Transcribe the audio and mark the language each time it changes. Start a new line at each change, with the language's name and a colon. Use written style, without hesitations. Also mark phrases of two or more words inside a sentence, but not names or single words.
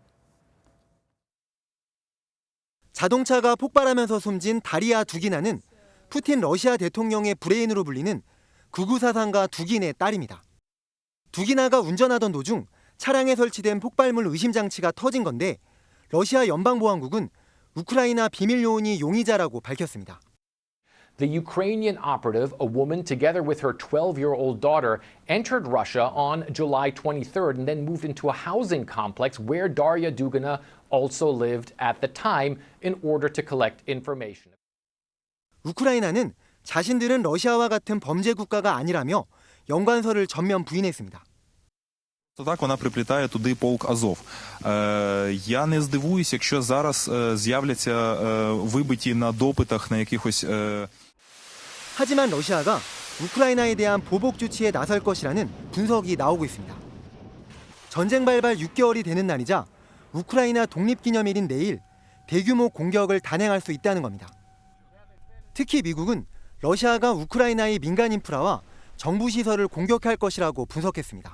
Korean: 자동차가 폭발하면서 숨진 다리아 두기나는 푸틴 러시아 대통령의 브레인으로 불리는 극우 사상가 두긴의 딸입니다. 두기나가 운전하던 도중 차량에 설치된 폭발물 의심 장치가 터진 건데 러시아 연방보안국은 우크라이나 비밀 요원이 용의자라고 밝혔습니다.
English: The Ukrainian operative, a woman together with her 12-year-old daughter, entered Russia on July 23rd and then moved into a housing complex where Daria Dugina also lived at the time in order to collect information.
Korean: 우크라이나는 자신들은 러시아와 같은 범죄 국가가 아니라며 연관설을 전면 부인했습니다.
Ukrainian: Так вона приплітає туди полк Азов. Я не здивуюсь, якщо зараз з'являться вибиті на допитах на якихось...
Korean: 하지만 러시아가 우크라이나에 대한 보복 조치에 나설 것이라는 분석이 나오고 있습니다. 전쟁 발발 6개월이 되는 날이자 우크라이나 독립기념일인 내일 대규모 공격을 단행할 수 있다는 겁니다. 특히 미국은 러시아가 우크라이나의 민간 인프라와 정부 시설을 공격할 것이라고 분석했습니다.